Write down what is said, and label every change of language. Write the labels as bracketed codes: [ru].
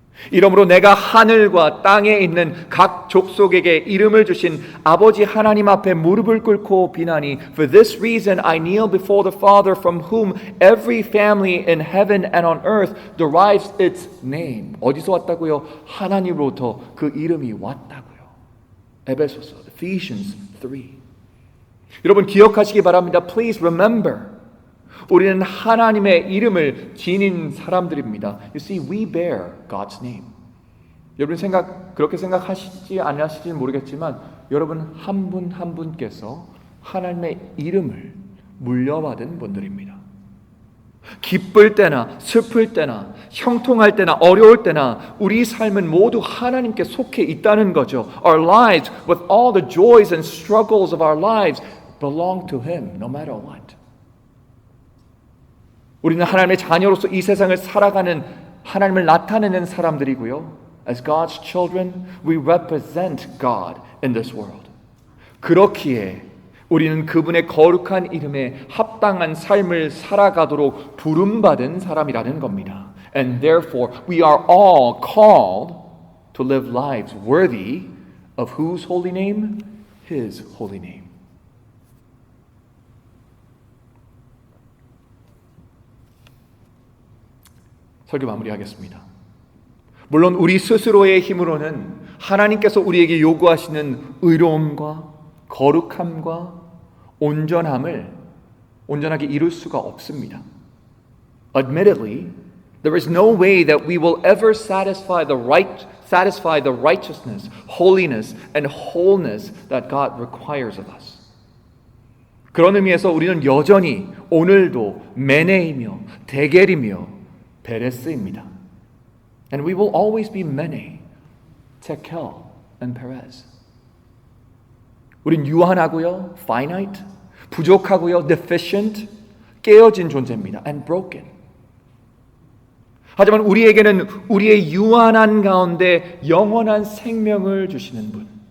[ko] 이러므로 내가 하늘과 땅에 있는 각 족속에게 이름을 주신 아버지 하나님 앞에 무릎을 꿇고 비나니 [en] For this reason I kneel before the Father from whom every family in heaven and on earth derives its name. [ko] 어디서 왔다고요? 하나님으로부터 그 이름이 왔다고요. 에베소서, Ephesians 3. 여러분 기억하시기 바랍니다. [en] Please remember. [ko] 우리는 하나님의 이름을 지닌 사람들입니다. [en] You see, we bear God's name. [ko] 여러분 그렇게 생각하시지 않으실지는 모르겠지만 여러분 한 분 한 분께서 하나님의 이름을 물려받은 분들입니다. 기쁠 때나 슬플 때나 형통할 때나 어려울 때나 우리 삶은 모두 하나님께 속해 있다는 거죠. [en] Our lives, with all the joys and struggles of our lives, belong to Him, no matter what. [ko] 우리는 하나님의 자녀로서 이 세상을 살아가는 하나님을 나타내는 사람들이고요. [en] As God's children, we represent God in this world. [ko] 그렇기에 우리는 그분의 거룩한 이름에 합당한 삶을 살아가도록 부름받은 사람이라는 겁니다. [en] And therefore, we are all called to live lives worthy of whose holy name? His holy name. [ko] 설교 마무리하겠습니다. 물론 우리 스스로의 힘으로는 하나님께서 우리에게 요구하시는 의로움과 거룩함과 온전하게 이룰 수가 없습니다. [en] Admittedly, there is no way that we will ever satisfy the righteousness, holiness, and wholeness that God requires of us. [ko] 그런 의미에서 우리는 여전히 오늘도 메네이며 데겔이며 베레스입니다. [en] And we will always be Mene, Tekel, and Perez. [ko] 우린 유한하고요, [en] finite, [ko] 부족하고요, [en] deficient, [ko] 깨어진 존재입니다. [en] And broken. [ko] 하지만 우리에게는 우리의 유한한 가운데 영원한 생명을 주시는 분.